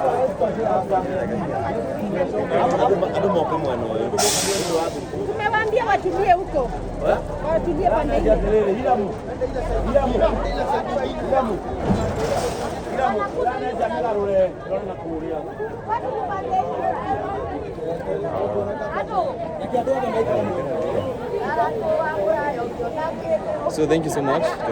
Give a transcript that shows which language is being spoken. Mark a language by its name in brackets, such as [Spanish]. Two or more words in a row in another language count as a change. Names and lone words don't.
[Swahili] Tumewambia Watulie huko. Watulie pande hiyo. [English] So thank you so much.